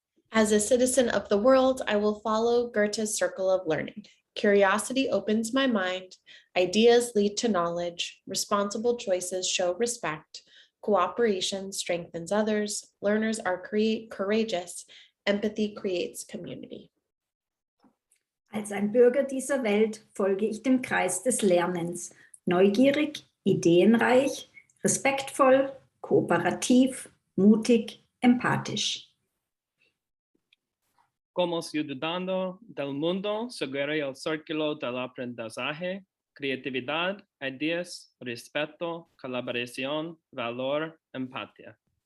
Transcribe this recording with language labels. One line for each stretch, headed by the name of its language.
English: As a citizen of the world, I will follow Goethe's circle of learning. Curiosity opens my mind, ideas lead to knowledge, responsible choices show respect, cooperation strengthens others, learners are courageous, empathy creates community.
German: Als ein Bürger dieser Welt folge ich dem Kreis des Lernens, neugierig, ideenreich, respektvoll, kooperativ, mutig, empathisch.
Spanish: Como ciudadano del mundo, seguiré el círculo del aprendizaje, creatividad, ideas, respeto, colaboración, valor, empatía.